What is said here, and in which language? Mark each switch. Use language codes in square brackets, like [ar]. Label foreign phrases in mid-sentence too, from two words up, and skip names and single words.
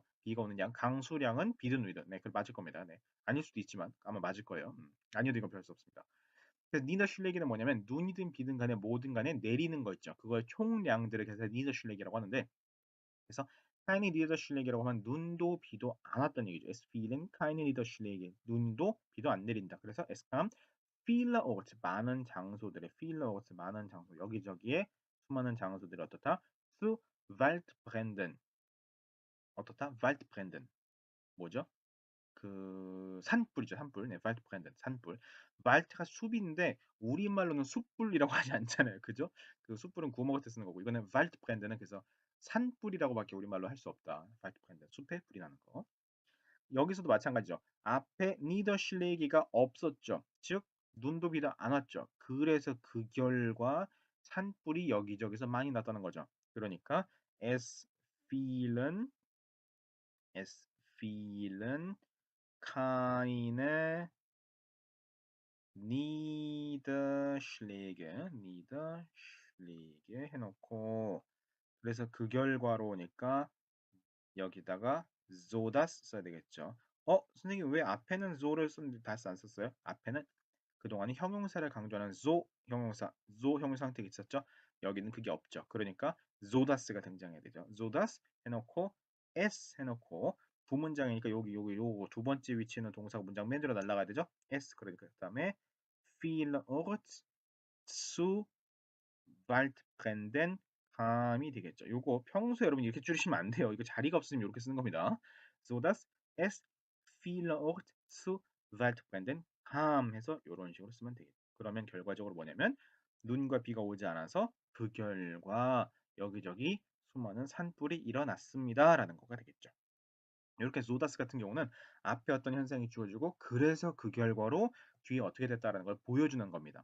[ko] 비가 오는 양. 강수량은 비든 눈이든. 네, 그 맞을 겁니다. 네. 아닐 수도 있지만 아마 맞을 거예요. 아니어도 이건 별 수 없습니다. 그래서 니더슐레기는 뭐냐면 눈이든 비든 간에 뭐든 간에 내리는 거 있죠. 그걸 총량들을 그래서 니더슐레기라고 하는데 그래서 [de] keine Niederschläge [ko] 라고 하면 눈도 비도 안 왔다는 얘기죠. [de] Es fielen keine Niederschläge. [ko] 눈도 비도 안 내린다. 그래서 [de] es kam vielerorts [ko] 많은 장소들의 vielerorts 많은 장소 여기저기에 수많은 장소들이 어떻다? [de] zu Waldbränden 어떻다? [ko] Waldbränden 뭐죠? 그 산불이죠, 산불. 네, Waldbrände, 산불. Wald가 숲인데 우리말로는 숯불이라고 하지 않잖아요, 그죠? 그 숯불은 구워 먹을 때 쓰는 거고 이거는 Waldbrände는 그래서 산불이라고밖에 우리말로 할 수 없다. Waldbrände, 숲에 불이 나는 거. 여기서도 마찬가지죠. 앞에 Niederschläge가 없었죠. 즉 눈도 비도 안 왔죠. 그래서 그 결과 산불이 여기저기서 많이 났다는 거죠. 그러니까 [de] es fielen, es fielen keine Niederschläge [ko] 해놓고 그래서 그 결과로 오니까 여기다가 [de] so das [ko] 써야 되겠죠. 선생님 왜 앞에는 so를 썼는데 das 안 썼어요? 앞에는 그동안에 형용사를 강조하는 so 형용사 형태가 있었죠. 여기는 그게 없죠. 그러니까 [de] so das [ko] 가 등장해야 되죠. [de] so das [ko] 해놓고 s 해놓고 부문장이니까 요거 두 번째 위치에 있는 동사가 문장 맨 뒤로 날아가야 되죠. s 그러니까 그다음에 [de] vielerorts zu Waldbränden [ko] 감이 되겠죠. 요거 평소에 여러분 이렇게 줄이시면 안 돼요. 이거 자리가 없으면 이렇게 쓰는 겁니다. [de] so dass es vielerorts zu Waldbränden kam [ko] 해서 이런 식으로 쓰면 되겠죠. 그러면 결과적으로 뭐냐면 눈과 비가 오지 않아서 그 결과 여기저기 수많은 산불이 일어났습니다라는 거가 되겠죠. 이렇게 조다스 같은 경우는 앞에 어떤 현상이 주어지고 그래서 그 결과로 뒤에 어떻게 됐다라는 걸 보여주는 겁니다.